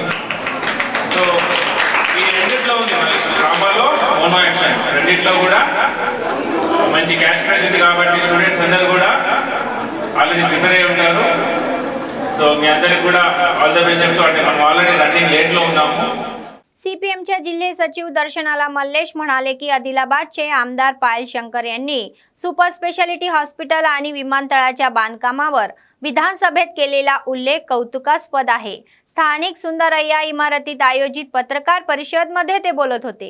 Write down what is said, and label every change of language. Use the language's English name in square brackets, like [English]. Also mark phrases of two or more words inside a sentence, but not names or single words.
[Telugu] సో ఈ రెండిట్లో ఉంది డ్రామాలో [English] mono action [Telugu] రెండిట్లో కూడా మంచి [English] cash prize [Telugu] ఉంది. కాబట్టి స్టూడెంట్స్ అందరూ కూడా ఆల్రెడీ ప్రిపేర్ అయి ఉంటారు. సో మీ అందరికి కూడా [English] all the best [Telugu] చెప్తూ, అంటే మనం ఆల్రెడీ [English] running late [Telugu] లో ఉన్నాము. [Marathi] सीपीएमच्या जिल्हे सचिव दर्शनाला मल्लेश म्हणाले की आदिलाबादचे आमदार पायल शंकर यांनी [English] super speciality hospital [Marathi] आणि विमानतळाच्या बांधकामावर विधानसभेत केलेला उल्लेख कौतुकास्पद आहे. स्थानिक सुंदरय्या इमारतीत आयोजित पत्रकार परिषदेमध्ये ते बोलत होते.